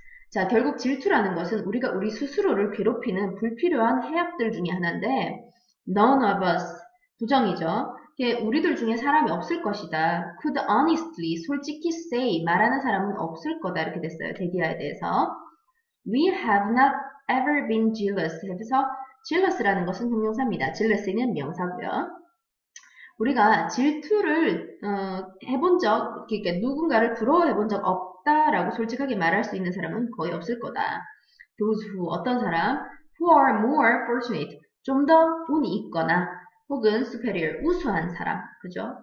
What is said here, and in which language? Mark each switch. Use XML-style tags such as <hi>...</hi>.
<ko>자, 결국 질투라는 것은 우리가 우리 스스로를 괴롭히는 불필요한 해악들 중에 하나인데</ko> <en>none of us,</en> <ko>부정이죠. 우리들 중에 사람이 없을 것이다.</ko> <en>could honestly,</en> <ko>솔직히 say, 말하는 사람은 없을 거다. 이렇게 됐어요. 대기하에 대해서.</ko> <en>We have not ever been jealous.</en> <ko>그래서 jealous라는 것은 형용사입니다. jealousy는 명사고요. 우리가 질투를 해본 적, 그러니까 누군가를 부러워해본 적 없다라고 솔직하게 말할 수 있는 사람은 거의 없을 거다.</ko> <en>Those who,</en> <ko>어떤 사람,</ko> <en>who are more fortunate,</en> <ko>좀 더 운이 있거나 혹은 superior, 우수한 사람, 그죠?</ko>